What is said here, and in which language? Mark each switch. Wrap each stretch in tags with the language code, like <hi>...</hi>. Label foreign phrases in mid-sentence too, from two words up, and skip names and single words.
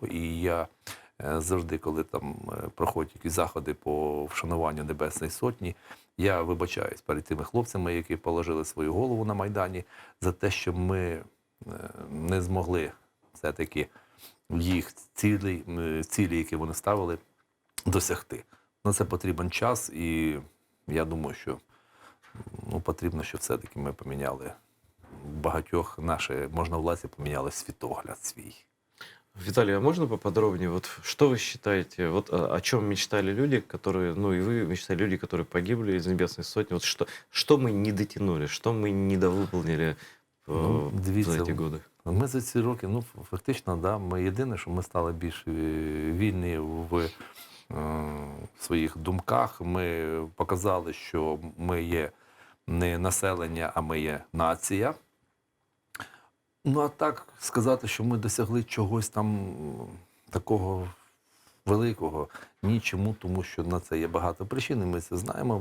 <uk>І я завжди, коли там проходять якісь заходи по вшануванню Небесної Сотні, я вибачаюсь перед тими хлопцями, які положили свою голову на Майдані, за те, що ми не змогли все-таки їх цілі, які вони ставили, досягти. На це потрібен час, і я думаю, що потрібно, щоб все-таки ми поміняли багатьох можновладці поміняли світогляд свій.</uk> <ru>Виталий, а можно поподробнее? Что вы считаете, о чем мечтали люди, которые, и вы мечтали люди, которые погибли из Небесной Сотни? Что мы не дотянули, что мы недовыполнили за эти годы?</ru> <uk>Ми за ці роки, фактично, ми єдине, що ми стали більш вільні в своїх думках. Ми показали, що ми є не населення, а ми є нація. А так сказати, що ми досягли чогось там такого великого, нічому, тому що на це є багато причин, і ми це знаємо.</uk>